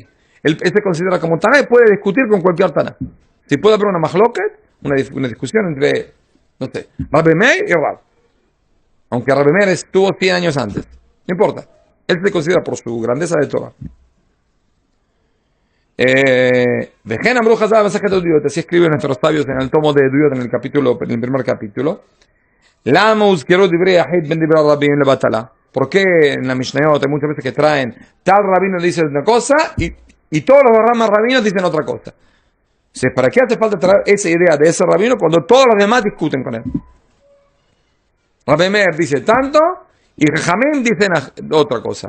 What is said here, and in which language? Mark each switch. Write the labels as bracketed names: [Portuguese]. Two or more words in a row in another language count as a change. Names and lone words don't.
[Spanish] Él se considera como Taná y puede discutir con cualquier Taná. Si puede haber una mahloket, una discusión entre, no sé, Rabbi Meir y Rav. Aunque Rabbi Meir estuvo 100 años antes. No importa. Él se considera por su grandeza de Torah. [Hebrew] וכן אמרו חז"ל מסכת עדיות, [Spanish] así escriben nuestros sabios en el tomo de Eduyot, en el primer capítulo. [Hebrew] למה הזכרו דברי יחיד בין דברי רבים לבטלה. [Spanish] ¿Por qué en la Mishnayot hay muchas veces que traen tal rabino dice una cosa y todos los ramas rabinos dicen otra cosa? Entonces, ¿para qué hace falta traer esa idea de ese rabino cuando todos los demás discuten con él? Rabbi Meir dice tanto y Jamim dicen otra cosa.